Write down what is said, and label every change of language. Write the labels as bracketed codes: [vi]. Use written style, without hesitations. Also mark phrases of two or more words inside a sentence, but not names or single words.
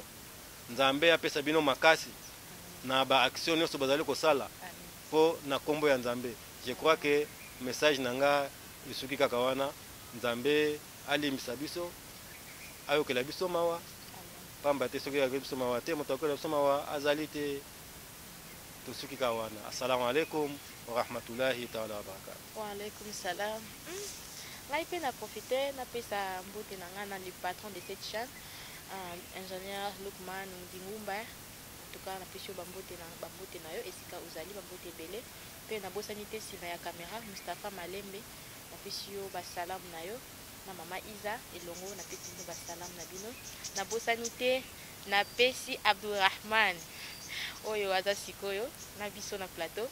[ln] Nzambe apesa bino makasi na ba action nyonso bazali kosala po na kombo ya Nzambe. [fr] Je crois que [ln] message nanga lisuki kaka wana. Nzambe alimbisa biso ayokela biso mawa pamba te soki ayokela biso mawa te moto ayokela biso mawa azali te tosuki kaka wana. [ar] السلام عليكم ورحمة الله تعالى وبركاته. وعليكم السلام. [ln] Ngai pe na profiter na pesa mbote na nga na [fr] le patron de cette chaîne, [ln] ingénieur Lukman Ndingumba. [fr] En tout cas [ln] na pesi bambote na yo esika uzali bambote bele pe na bosani te sima ya caméra Mustafa Malembe na pesi yo ba salam na yo na mama Iza elongo na pesi yo ba salam na bino na bosani te na pesi Abdurrahman oyo aza sikoyo na biso na plateau.